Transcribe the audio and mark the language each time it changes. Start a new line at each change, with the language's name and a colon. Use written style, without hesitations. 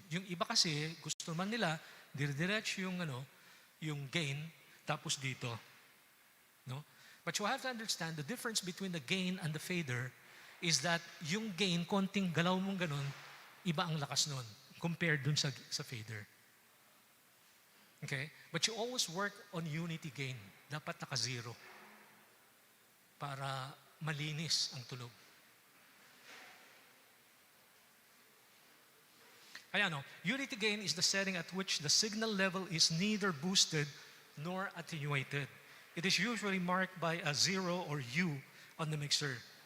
Filipino: Yung iba kasi, gusto man nila, dire-diretso yung gain, tapos dito. No?
English: But you have to understand the difference between the gain and the fader is that
Filipino: yung gain, konting galaw mong ganun, iba ang lakas nun compared dun sa
English: fader. Okay? But you always work on unity gain.
Filipino: Dapat naka-zero para malinis ang tunog.
English: Ayan, unity gain is the setting at which the signal level is neither boosted nor attenuated. It is usually marked by a 0 or U on the mixer.